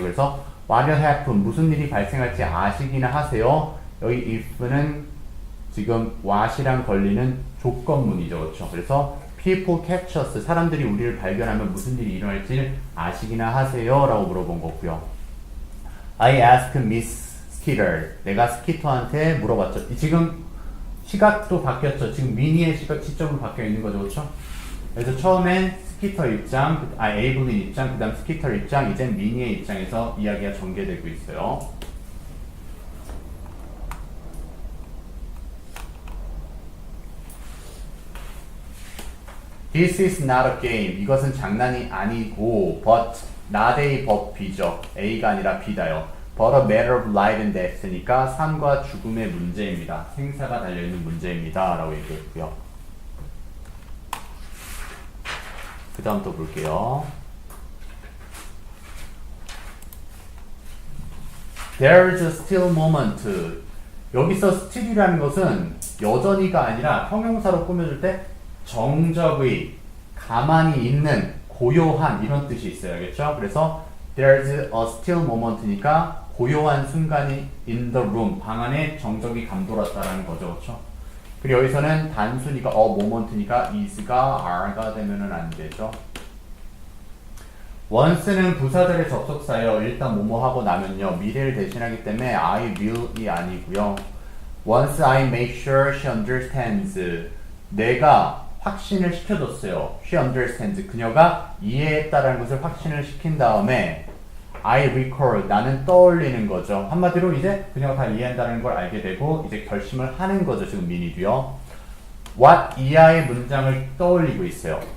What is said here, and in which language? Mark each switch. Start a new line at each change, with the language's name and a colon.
Korean: 그래서
English: what will happen,
Korean: 무슨 일이 발생할지 아시기나 하세요. 여기 if는 지금 what이랑 걸리는 조건문이죠. 그렇죠? 그래서
English: people catch us,
Korean: 사람들이 우리를 발견하면 무슨 일이 일어날지 아시기나 하세요 라고 물어본 거고요.
English: I asked Miss Skeeter,
Korean: 내가 스키터한테 물어봤죠. 지금 시각도 바뀌었죠. 지금 미니의 시점으로 바뀌어 있는 거죠. 그렇죠? 그래서 처음엔 스키터 입장, 에이블린 입장, 그 다음 스키터 입장, 이제 미니의 입장에서 이야기가 전개되고 있어요.
English: This is not a game.
Korean: 이것은 장난이 아니고, but, not a but B죠. A가 아니라 B다요.
English: But a matter of life and death니까
Korean: 삶과 죽음의 문제입니다. 생사가 달려있는 문제입니다. 라고 얘기했고요. 그 다음 또 볼게요.
English: There's a still moment.
Korean: 여기서 still이라는 것은 여전히가 아니라 형용사로 꾸며줄 때 정적의, 가만히 있는, 고요한 이런 뜻이 있어요. 알겠죠? 그래서
English: there's a still moment
Korean: 니까 고요한 순간이
English: in the room,
Korean: 방 안에 정적이 감돌았다라는 거죠. 그렇죠? 그리고 여기서는 단순히가 moment니까 is가 are가 되면은 안 되죠. once는 부사절의 접속사예요. 일단 뭐뭐 하고 나면요. 미래를 대신하기 때문에 I will이 아니고요.
English: Once I make sure she understands.
Korean: 내가 확신을 시켜줬어요.
English: She understands.
Korean: 그녀가 이해했다라는 것을 확신을 시킨 다음에
English: I recall.
Korean: 나는 떠올리는 거죠. 한마디로 이제 그녀가 다 이해한다는 걸 알게 되고 이제 결심을 하는 거죠. 지금 미니도요. What 이하의 문장을 떠올리고 있어요.